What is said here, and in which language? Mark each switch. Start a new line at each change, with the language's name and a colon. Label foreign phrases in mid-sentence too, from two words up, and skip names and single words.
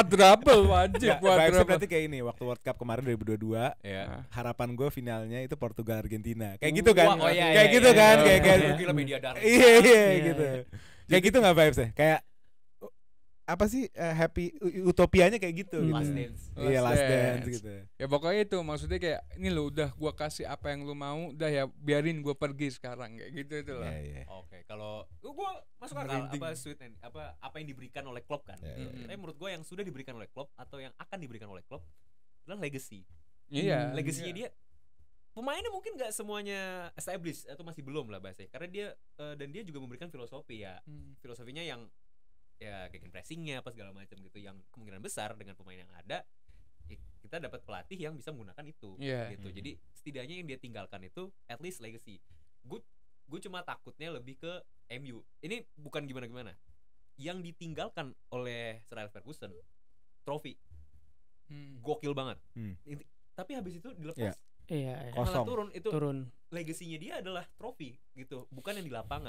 Indonesian: Quadruple wajib, Nggak, vibes-nya quadruple. berarti kayak ini. Waktu World Cup kemarin 2022, Ya. harapan gue finalnya itu Portugal Argentina. Kayak gitu kan? Wah, oh iya, Kayak iya, gitu iya, kan? iya. Kayak Gila
English: media darling.
Indonesian: Iya Iya, gitu. iya. Kayak gitu nggak vibes-nya? Kayak apa sih happy utopianya kayak gitu. Hmm. gitu.
English: Last dance.
Indonesian: Iya last Last dance dance. gitu. Ya pokoknya itu, maksudnya kayak ini lo udah gua kasih apa yang lu mau, udah ya biarin gua pergi sekarang, kayak gitu itu loh. Iya iya. Oke, kalau gua masuk akal apa
English: sweet end,
Indonesian: apa yang diberikan oleh Klopp kan. Iya, iya, Tapi menurut gua yang sudah diberikan oleh Klopp atau yang akan diberikan oleh Klopp adalah legacy. Iya. Legasinya dia, pemainnya mungkin nggak semuanya established atau masih belum lah bahasanya, karena dia dan dia juga memberikan filosofi ya. Filosofinya yang ya
German: gegen pressingnya
Indonesian: apa segala macam gitu, yang kemungkinan besar dengan pemain yang ada kita dapat pelatih yang bisa menggunakan itu. Iya. Gitu. Jadi setidaknya yang dia tinggalkan itu
English: at least legacy.
Indonesian: Gue cuma takutnya lebih ke MU. Ini bukan gimana-gimana. Yang ditinggalkan oleh Sir Alex Ferguson trofi gokil banget. Tapi habis itu dilepas Iya. Iya. Kosong. Malah turun itu. Turun. Legasinya dia adalah trofi gitu, bukan yang di lapangan.